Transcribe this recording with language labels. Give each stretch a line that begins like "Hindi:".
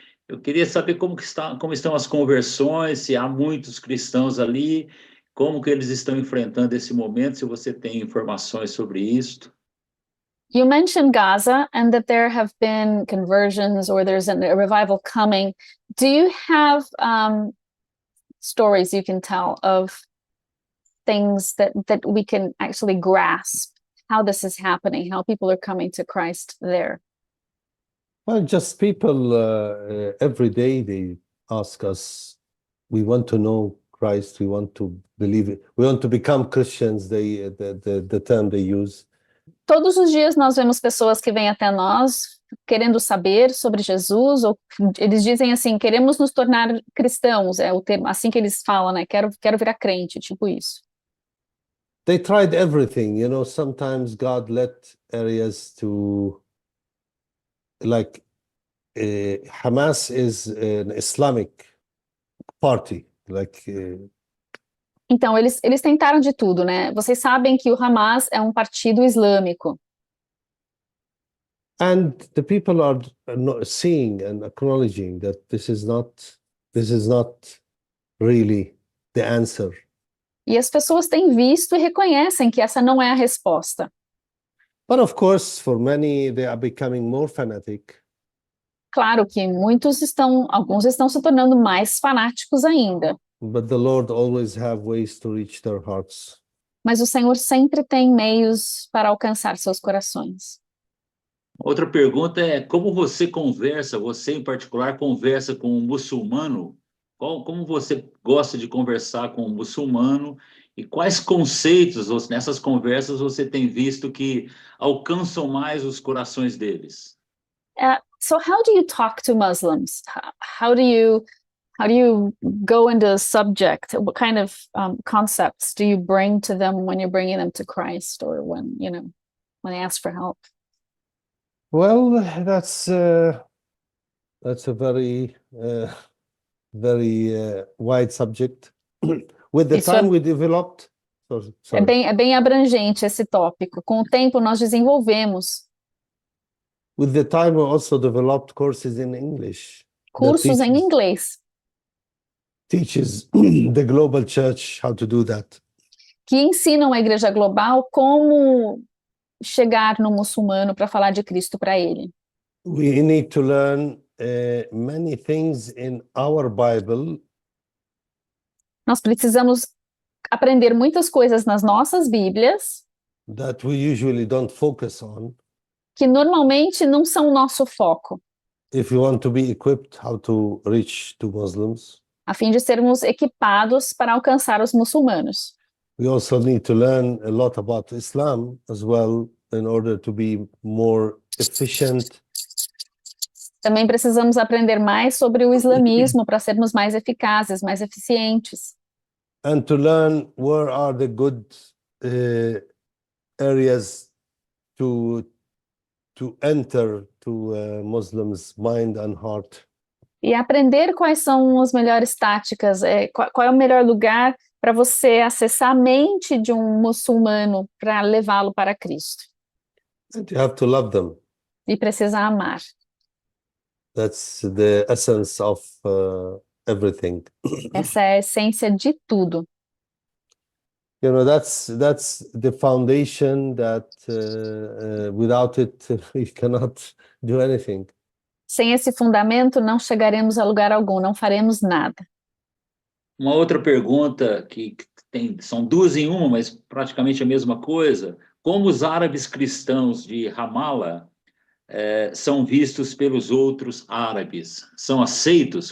Portuguese: Eu queria saber como estão as conversões, se há muitos cristãos ali, como que eles estão enfrentando esse momento, se você tem informações sobre isso.
English: You mentioned Gaza and that there have been conversions or there's a revival coming. Do you have stories you can tell of things that we can actually grasp how this is happening, how people are coming to Christ there? Well, just people every day they ask us, we want to know Christ, we want to believe it, we want to become Christians, the term they use.
Portuguese: Todos os dias nós vemos pessoas que vêm até nós querendo saber sobre Jesus, ou eles dizem assim, queremos nos tornar cristãos, é o termo, assim que eles falam, né? Quero virar crente, tipo isso.
English: They tried everything, you know, sometimes God let areas to, like, Hamas is an Islamic party, like...
Portuguese: Então, eles tentaram de tudo, né? Vocês sabem que o Hamas é um partido islâmico.
English: And the people are not seeing and acknowledging that this is not really the answer.
Portuguese: E as pessoas têm visto e reconhecem que essa não é a resposta.
English: But of course, for many, they are becoming more fanatic.
Portuguese: Claro que alguns estão se tornando mais fanáticos ainda.
English: But the Lord always have ways to reach their hearts.
Portuguese: Mas o Senhor sempre tem meios para alcançar seus corações. Outra pergunta é como você em particular, conversa com um muçulmano? Como você gosta de conversar com um muçulmano? E quais conceitos nessas conversas você tem visto que alcançam mais os corações deles?
English: So how do you talk to Muslims? How do you go into a subject? What kind of concepts do you bring to them when you're bringing them to Christ, or when they ask for help? Well, that's a very wide subject. With the time we developed. Sorry.
Portuguese: É bem abrangente esse tópico. Com o tempo nós desenvolvemos.
English: With the time we also developed courses in English.
Portuguese: Cursos em inglês.
English: Teaches the global church how to do that.
Portuguese: Que ensinam a igreja global como chegar no muçulmano para falar de Cristo para ele?
English: We need to learn many things in our Bible
Portuguese: Nós precisamos aprender muitas coisas nas nossas Bíblias
English: that we usually don't focus on
Portuguese: que normalmente não são o nosso foco,
English: if you want to be equipped how to reach to Muslims.
Portuguese: a fim de sermos equipados para alcançar os muçulmanos.
English: We also need to learn a lot about Islam as well in order to be more efficient
Portuguese: Também precisamos aprender mais sobre o islamismo para sermos mais eficazes, mais eficientes.
English: and to learn where are the good areas to enter to Muslims' mind and heart.
Portuguese: E aprender quais são as melhores táticas, qual é o melhor lugar para você acessar a mente de um muçulmano para levá-lo para Cristo.
English: And you have to love them.
Portuguese: E precisa amar.
English: That's the essence of everything.
Portuguese: Essa é a essência de tudo.
English: You know, that's the foundation that without it we cannot do anything.
Portuguese: Sem esse fundamento, não chegaremos a lugar algum, não faremos nada. Uma outra pergunta que são duas em uma, mas praticamente a mesma coisa. Como os árabes cristãos de Ramallah são vistos pelos outros árabes? São aceitos?